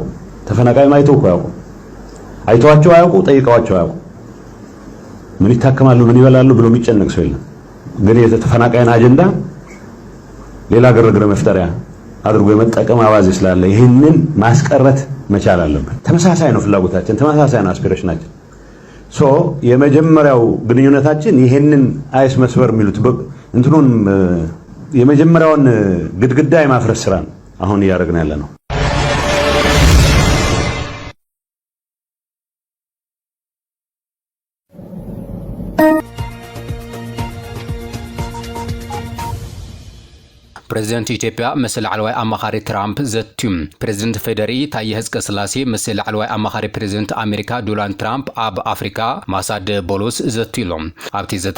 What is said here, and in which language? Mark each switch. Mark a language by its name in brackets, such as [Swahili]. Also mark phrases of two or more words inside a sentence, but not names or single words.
[Amharic] ተፈናቃይ ማይተው ያውቁ አይተዋቸው አያውቁ ጠይቀዋቸው አያውቁ ምን ይታከማሉ ምን ይበላሉ ብሎ የሚጨነቅ ሰው የለም። ግን የተፈናቃይን አጀንዳ ሌላ ግርግር መፍጠሪያ አድርጎ የመጠቀም አባዜ ስላለ ይሄንን ማስቀረት መቻል አለበት። ተመሳሳይ ነው ፍላጎታችን፣ ተመሳሳይ ነው አስፒሬሽናችን። የመጀመሪያው ግንኙነታችን ይሄንን አይስ መስበር የሚሉት እንትኑን የመጀመሪያውን ግድግዳ የማፍረስ ስራ ነው አሁን እያደረግን ያለ ነው። [Tigre] ፕሬዚደንት ኢትዮጵያ ምስል ዓለዋይ አማኻሪ ትራምፕ ዘትዩም ፕሬዚደንት ፌደሪ ታዬ አጽቀሥላሴ ምስል ዓለዋይ አማኻሪ ፕሬዚደንት አሜሪካ ዶናልድ ትራምፕ ኣብ አፍሪካ ማሳደ ቦሎስ ዘትዩሎም ኣብቲ ዘተ